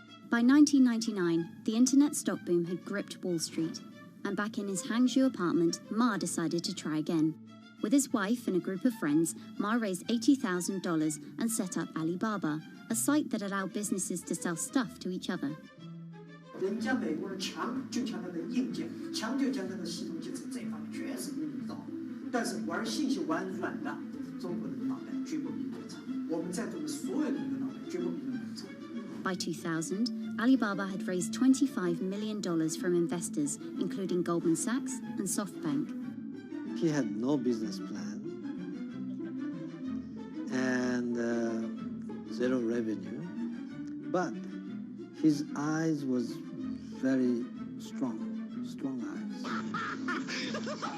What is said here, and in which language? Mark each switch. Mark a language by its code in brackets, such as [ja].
[en] By 1999, the internet stock boom had gripped Wall Street, and back in his Hangzhou apartment, Ma decided to try again. With his wife and a group of friends, Ma raised $80,000 and set up Alibaba, a site that allowed businesses to sell stuff to each other. [zh] 人家美国人强就强它的硬件，强就强它的系统建设，这方面确实比你高。但是玩信息玩软的，中国人的脑袋绝不比你们差。我们在座的所有人的脑袋绝不比你们差。 [en] By 2000, Alibaba had raised $25 million from investors, including Goldman Sachs and SoftBank. He had no business plan and zero revenue, but his eyes was very strong eyes.